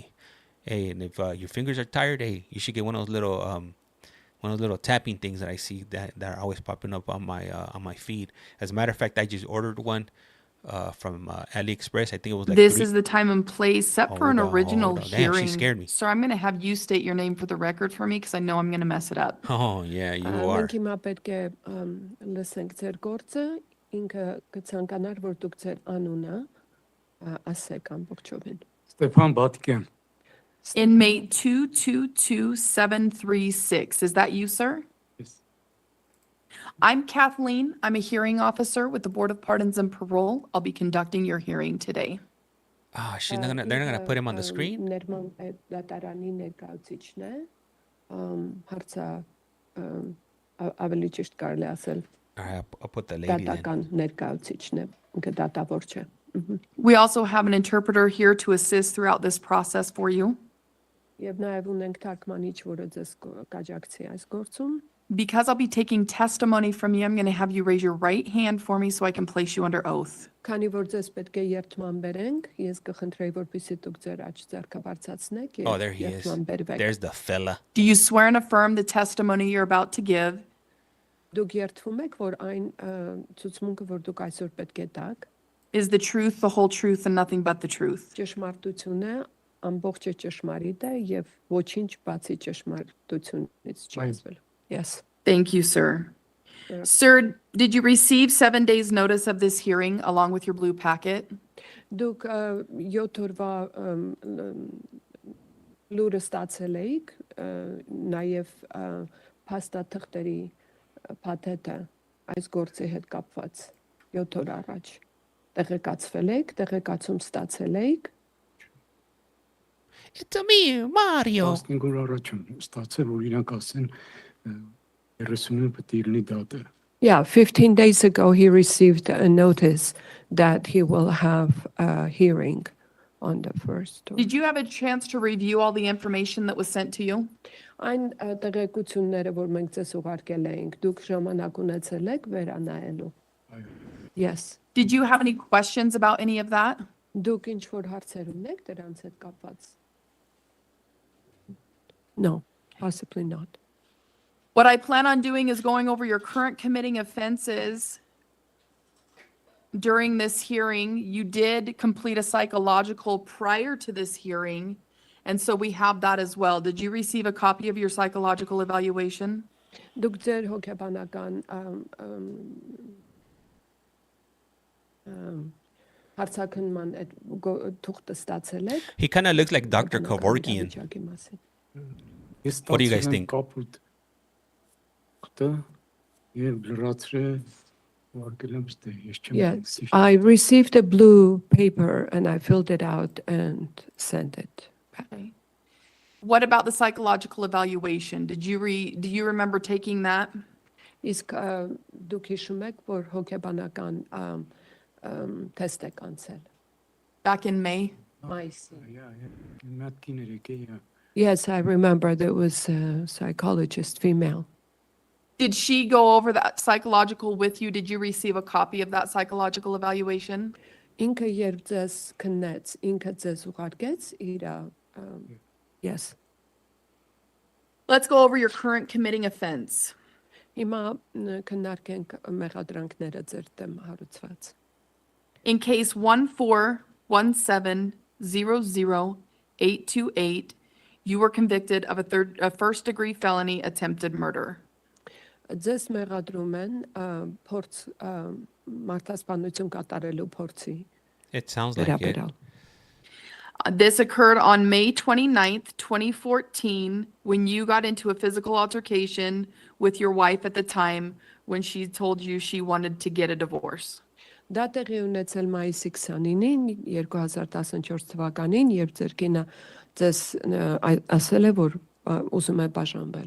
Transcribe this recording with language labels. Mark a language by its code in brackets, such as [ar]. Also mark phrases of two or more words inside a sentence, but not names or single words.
[en] Hey, and if your fingers are tired, hey, you should get one of those little tapping things that I see that are always popping up on my feed. As a matter of fact, I just ordered one from AliExpress. I think it was like This is the time and place set for an Hold on, original hold on. Damn, she hearing. scared me. Sir, I'm going to have you state your name for the record for me because I know I'm going to mess it up. Oh, yeah, you are. [hy] Մենք հիմա պետք է լսենք ձեր գործը, ինքը կցանկանար, որ դուք ձեր անունը ասեք ամբողջովին։ Ստեփան Բադիկյան, [en] Inmate 222736. Is that you, sir? Yes. I'm Kathleen. I'm a hearing officer with the Board of Pardons and Parole. I'll be conducting your hearing today. Ah, they're not gonna put him on the screen. [hy] Ներման դատարանի ներկայացուցիչն է, հարցը ավելի ճիշտ կարելի ասել [en] All right, I'll put the lady then. [hy] դատական ներկայացուցիչն է, ինքը դատավոր չէ։ [en] We also have an interpreter here to assist throughout this process for you. [hy] Եվ նաև ունենք թարգմանիչ, որը ձեզ կաջակցի այս գործում։ [en] Because I'll be taking testimony from you, I'm going to have you raise your right hand for me so I can place you under oath. [hy] Քանի որ ձեզ պետք է երթման բերենք, ես կխնդրեի, որպեսզի դուք ձեր աջ ձեռքը բարձրացնեք [en] Oh, [hy] եւ [en] there he is. [hy] երթման բերվեք։ [en] There's the fella. Do you swear and affirm the testimony you're about to give [hy] Դուք երթվում եք, որ այն ցուցմունքը, որ դուք այսօր պետք է տաք, [en] is the truth, the whole truth, and nothing but the truth? [hy] ճշմարտություն է, ամբողջը ճշմարիտ է եւ ոչինչ բացի ճշմարտությունից չի ասվել։ Yes. [en] Thank you, sir. Yeah. Sir, did you receive 7 days' notice of this hearing along with your blue packet? [hy] Դուք 7 օրվա լուրը ստացել եք, նաեւ փաստաթղթերի փաթեթը այս գործի հետ կապված 7 օր առաջ տեղեկացվել եք, տեղեկացում ստացել եք։ [en] It's me, Mario. [hy] 15 օր առաջ եմ ստացել, որ իրանք ասեն 30-ը պետք է լինի դատը։ [en] Yeah, 15 days ago he received a notice that he will have a hearing on the 1st. Did you have a chance to review all the information that was sent to you? [hy] Այն տեղեկությունները, որ մենք ձեզ ուղարկել էինք, դուք ժամանակ ունեցել եք վերանայելու։ Yes. [en] Did you have any questions about any of that? [hy] Դուք ինչ որ հարցեր ունեք դրանց հետ կապված։ [en] No, possibly not. What I plan on doing is going over your current committing offenses. During this hearing, you did complete a psychological prior to this hearing, and so we have that as well. Did you receive a copy of your psychological evaluation? [hy] Դուք ձեր հոգեբանական հարցաքննման այդ թուղթը ստացել եք։ [en] He kind of looks like Dr. Kevorkian. What do you guys think? Yes, I received a blue paper and I filled it out and sent it back. Okay. What about the psychological evaluation? Do you remember taking that? [hy] Իսկ դուք հիշում եք, որ հոգեբանական թեստ եք անցել։ [en] Back in May? Yes, I remember there was a psychologist, female. Did she go over that psychological with you? Did you receive a copy of that psychological evaluation? [hy] Ինքը երբ ձեզ քննեց, ինքը ձեզ ուղարկեց իր yes. [en] Let's go over your current committing offense. [hy] Հիմա քննարկենք մեղադրանքները ձեր դեմ հարուցված։ [en] In case 141700828, you were convicted of a first-degree felony attempted murder. [hy] Ձեզ մեղադրում են փորձ մարդասպանություն կատարելու փորձի։ [en] It sounds like it. This occurred on May 29th, 2014, when you got into a physical altercation with your wife at the time when she told you she wanted to get a divorce. [hy] Դա տեղի ունեցել մայիսի 29-ին 2014 թվականին, երբ ձեր կինը ձեզ ասել է, որ ուզում է բաժանվել։